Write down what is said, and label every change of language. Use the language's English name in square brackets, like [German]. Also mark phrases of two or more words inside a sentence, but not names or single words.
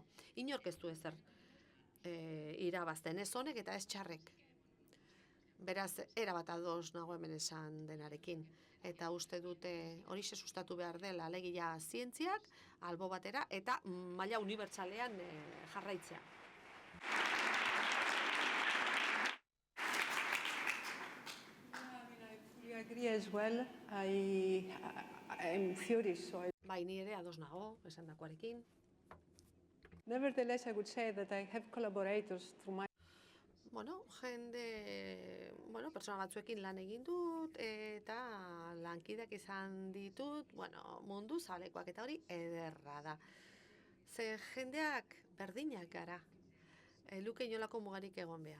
[Basque] Inork ez du ezer irabazten, ez honek eta ez txarrek. Beraz, erabat ados nago hemen esan denarekin. Eta uste dute hori sustatu behar dela, alegia zientziak, albo batera, eta maila unibertsalean jarraitzea. [English] I agree as well. I'm furious. [Basque] Bai, ni ere ados nago, esan dakoarekin. [English] Nevertheless, I would say that I have collaborators through my [Basque] pertsona batzuekin lan egin dut, eta lankideak izan ditut, mundu zabalekoak, eta hori ederra da. Ze jendeak berdinak gara, luke inolako mugarik egon behar.